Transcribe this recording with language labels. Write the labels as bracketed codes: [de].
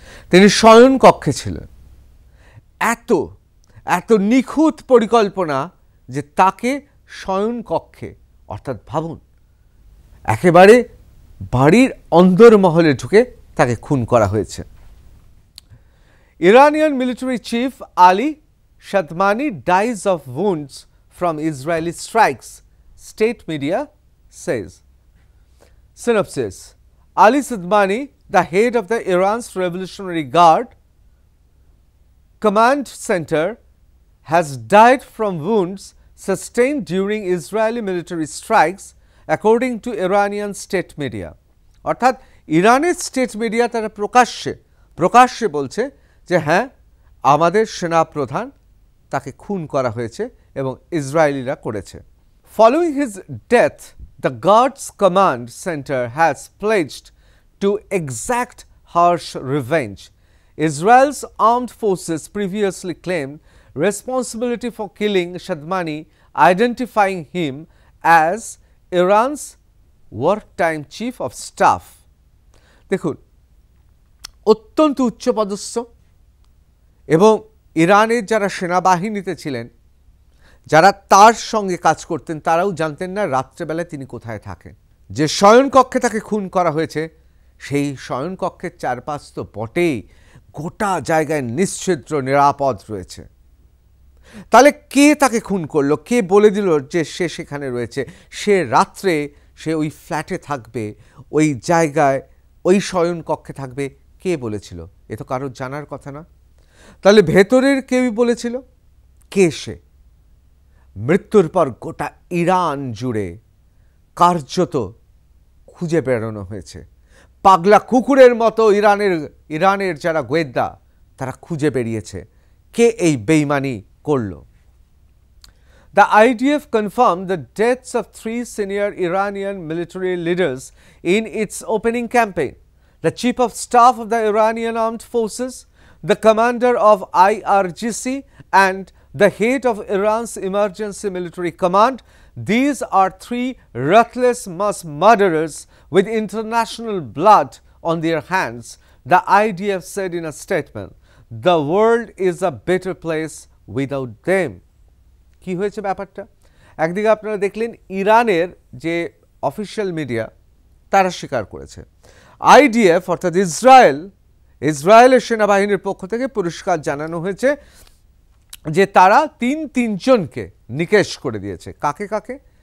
[bn] তিনি শয়নকক্ষে ছিলেন। এত এত নিখুঁত পরিকল্পনা যে তাকে শয়নকক্ষে, অর্থাৎ ভাবুন একেবারে বাড়ির অন্দরমহলে ঢুকে তাকে খুন করা হয়েছে। [en] Iranian military chief Ali Shadmani dies of wounds from Israeli strikes, state media says. Synopsis: Ali Shadmani, the head of the Iran's Revolutionary Guard Command Center, has died from wounds sustained during Israeli military strikes, according to Iranian state media. [bn] অর্থাৎ ইরানের state media তারা প্রকাশ্যে বলছে যে হ্যাঁ, আমাদের সেনাপ্রধান তাকে খুন করা হয়েছে এবং ইসরায়েলিরা করেছে। [en] Following his death, the Guards Command Center has pledged to exact harsh revenge. Israel's armed forces previously claimed responsibility for killing Shadmani, identifying him as Iran's wartime chief of staff. [bn] দেখুন, অত্যন্ত উচ্চপদস্থ এবং ইরানের যারা সেনাবাহিনীতে ছিলেন, যারা তার সঙ্গে কাজ করতেন, তারাও জানতেন না রাত্রেবেলায় তিনি কোথায় থাকেন। যে শয়নকক্ষে তাকে খুন করা হয়েছে সেই শয়নকক্ষের চারপাশ তো বটেই, গোটা জায়গায় নিশ্ছিদ্র নিরাপদ রয়েছে। তাহলে কে তাকে খুন করলো? কে বলে দিল যে সে সেখানে রয়েছে? সে রাত্রে সে ওই ফ্ল্যাটে থাকবে, ওই জায়গায়, ওই শয়নকক্ষে থাকবে, কে বলেছিল? এ তো কারোর জানার কথা না। তাহলে ভেতরের কেউই বলেছিল। কে সে? মৃত্যুর পর গোটা ইরান জুড়ে কার্যত খুঁজে বেড়ানো হয়েছে। পাগলা কুকুরের মতো ইরানের যারা গোয়েন্দা তারা খুঁজে বেরিয়েছে কে এই বেইমানি করল। [en] The IDF confirmed the deaths of 3 senior Iranian military leaders in its opening campaign. The Chief of Staff of the Iranian Armed Forces, the Commander of IRGC, and the head of Iran's Emergency Military Command. These are 3 ruthless mass murderers with international blood on their hands, the IDF said in a statement. The world is a better place without them. [bn] কি হয়েছে ব্যাপারটা? একদিকে আপনারা দেখলেন ইরানের যে official media তারা স্বীকার করেছে, আইডিএফ অর্থাৎ ইসরায়েলের সেনাবাহিনীর পক্ষ থেকে পরিষ্কার জানানো হয়েছে যে তারা তিনজনকে নিকেশ করে দিয়েছে। কাকে কাকে?